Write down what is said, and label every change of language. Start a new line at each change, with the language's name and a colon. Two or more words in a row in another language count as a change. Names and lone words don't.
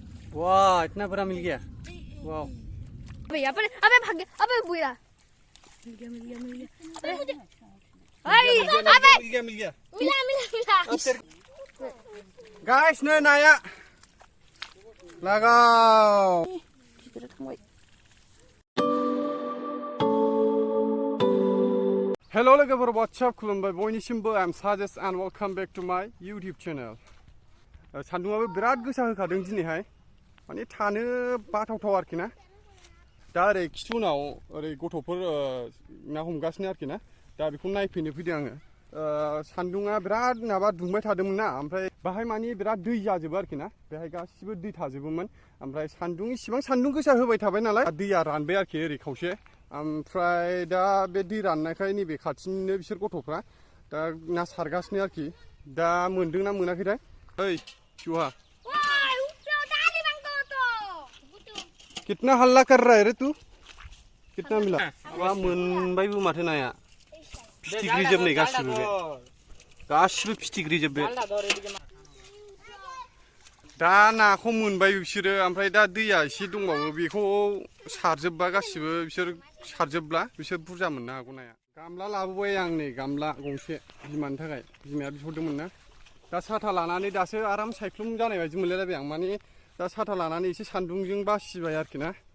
Hindi: वाह इतना बड़ा मिल गया वाह भैया अबे भाग गया अबे बुया मिल गया अबे मिल गया मिला
Bodo: गाइस नै नाया
English: लगाओ Hello लोगोफोर what's up
Bodo: खुलुमबाय बयनिसिमबो
English: I am Sajesh and welcome back to my YouTube channel
Bodo: सान्दुङाबो बिराद गोसा होखादों दिनैहाय माने थानो बाथावथाव आरोखि ना दा ओरै खिथुनाव ओरै गथ'फोर ना हमगासिनो आरोखि ना दा बेखौ नायफैनो फैदों आङो सान्दुङा बिराद माबा दुंबाय थादोंमोन ना ओमफ्राय बाहाय माने बिराद दै जाजोबो आरोखि ना बेहाय गासिबो दै थाजोबोमोन ओमफ्राय सान्दुं इसिबां सान्दुं गोसा होबाय थाबाय नालाय दैया रानबाय आरोखि ओरै खावसे ओमफ्राय दा बे दै राननायखाय नैबे खाथिनिनो बिसोर गथ'फ्रा दा ना सारगासिनो आरोखि दा मोनदोंना मोनाखैथाय ओइ चुहा
Hindi: कितना हल्ला कर रहा है रे तू कितना मिला वाह
Bodo: मोनबायबो माथो नाया फिथिख्रि जोब नै गासिबो फिथिख्रि जोब बे दा नाखौ मोनबाय बिसोरो ओमफ्राय दा दैया एसे दंबावो बेखौ सारजोबबा गासिबो बिसोर सारजोबब्ला बिसोर बुरजा मोननो हागौ नाया गामला लाबोबाय आं नै गामला गंसे बिमानि थाखाय बिमाया बिहरदोंमोन ना दा साथा लानानै दासो आराम सायख्लुम जानाय बायदि मोनलायलायबाय आं माने दा साथा लानानै एसे सान्दुंजों बासिबाय आरोखि ना